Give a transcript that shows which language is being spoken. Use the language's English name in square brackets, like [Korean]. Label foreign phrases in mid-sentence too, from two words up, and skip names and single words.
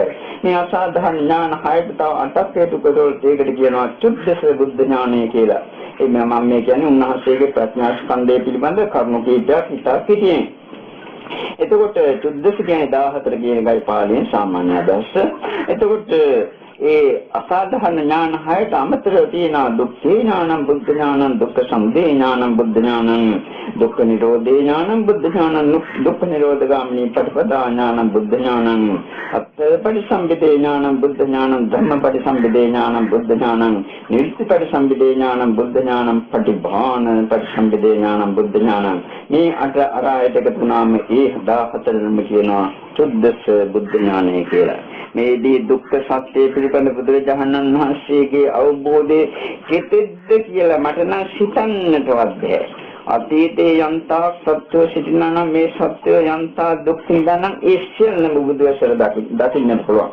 [Sinhala] මේ අසාධාරණ ඥාන හයට තව අටක් හේතු කරලා ඒකට කියනවා චුද්දස බුද්ධ ඥානය කියලා. ඒ මම මේ කියන්නේ උන්වහන්සේගේ ප්‍රඥා ස්කන්ධය පිළිබඳ කරුණු කීපයක් හිතා සිටියේ. එතකොට චුද්දස කියන්නේ 14 කියන එකයි පාලියෙන් සාමාන්‍ය අදහස. එතකොට ඒ අසාධාරණ ඥාන හයට අමතරව තියෙනවා [Pali] දුක්ඛේ ඥානං බුද්ධ ඥානං දුක්ඛ සමුදය ඥානං බුද්ධ ඥානං දුක්ඛ නිරෝධේ ඥානං බුද්ධ ඥානං දුක්ඛ නිරෝධගාමිනී පටිපදා ඥානං බුද්ධ ඥානං අත්ථපටිසම්භිදේ ඥානං බුද්ධ ඥානං ධම්මපටිසම්භිදේ ඥානං බුද්ධ ඥානං නිර්තිපටිසම්භිදේ ඥානං බුද්ධ ඥානං පටිභාන පටිසම්භිදේ ඥානං බුද්ධ ඥානං [Sinhala] මේ අට අරායට එකතු වුණාම ඒ 14ම කියනවා චුද්දස බුද්ධ ඥානය කියලා. මේදී දුක්ඛ සත්‍ය පිළිබඳ බුදුරජාණන් වහන්සේගේ අවබෝධයේ කෙතෙක්ද කියලා මට නම් සිතන්නටවත් බැහැ. අතීතේ යන්තා සත්‍ය සිටිනා නම් මේ සත්‍ය යන්තා දුක් නිදානම් ඒ සියල්ලම බුදුවසර දකින්නට පුළුවන්.